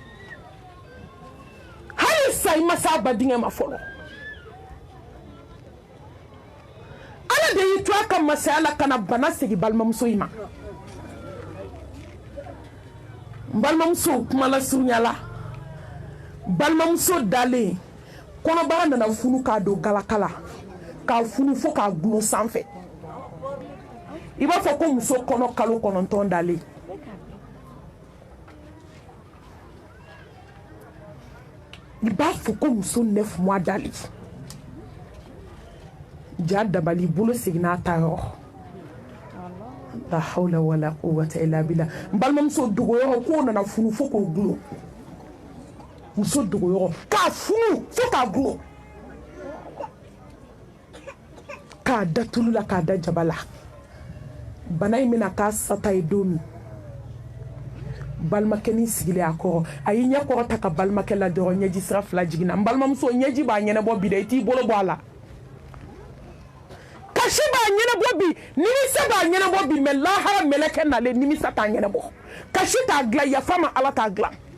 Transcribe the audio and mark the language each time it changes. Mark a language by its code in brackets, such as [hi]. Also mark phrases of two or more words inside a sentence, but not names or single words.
[bm] hali sa i ma se a ba denkɛ ma fɔlɔ ala de y'i to a ka masaya la ka na bana segin balimamuso in ma n balimamuso kumala surunya la balimamuso dalen kɔnɔbara nana funu k'a don galaka la k'a funu fo k'a gulon sanfɛ i b'a fɔ ko muso kɔnɔ kalo 9 dalen i b'a fɔ ko muso 9 mois dalen ja dabali bolo seginna a ta yɔrɔ la [ar] حول ولا قوة إلا بالله [bm] n balimamuso dogoyɔrɔ k'o nana funu fo k'o gulon muso dogoyɔrɔ k'a funu fo k'a gulon k'a da tulu la k'a da jaba la bana in bɛna k'a sata ye don min balimakɛ ni sigilen a kɔrɔ a y'i ɲɛ kɔrɔ ta ka balimakɛ la dɔrɔn ɲɛji sira 2 jiginna n balimamuso ɲɛji b'a ɲɛnabɔ bi dɛ i t'i bolo bɔ a la ka kasi b'a ɲɛnabɔ bi nimisa b'a ɲɛnabɔ bi mais lahara mɛlɛkɛ nalen nimisa t'a ɲɛnabɔ kasi t'a dilan yafa ma ala t'a dilan